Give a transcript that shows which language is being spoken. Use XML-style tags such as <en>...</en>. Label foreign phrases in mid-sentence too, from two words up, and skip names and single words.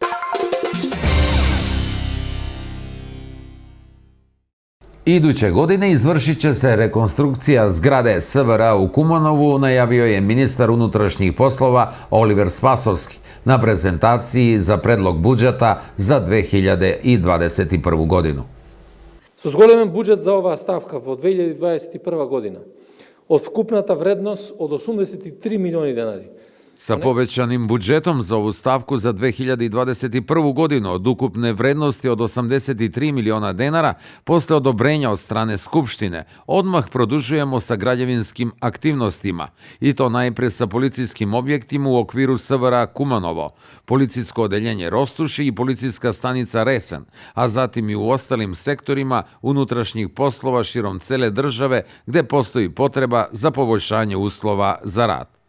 <sr>Iduće godine izvršit će se rekonstrukcija zgrade SVR u Kumanovu, najavio je ministar unutrašnjih poslova Oliver Spasovski na prezentaciji za predlog budžeta za 2021. godinu.</sr> <mk>Со зголемен буџет за оваа ставка во 2021 година, од вкупната вредност од 83 милиони денари.</mk> <sr>Sa povećanim budžetom za ovu stavku za 2021. godinu od ukupne vrednosti od 83 miliona denara, posle odobrenja od strane Skupštine, odmah produžujemo sa građevinskim aktivnostima, i to najpre sa policijskim objektima u okviru SVR Kumanovo, policijsko odeljenje Rostuši i policijska stanica Resen, a zatim i u ostalim sektorima unutrašnjih poslova širom cele države gde postoji potreba za poboljšanje uslova za rad.</sr>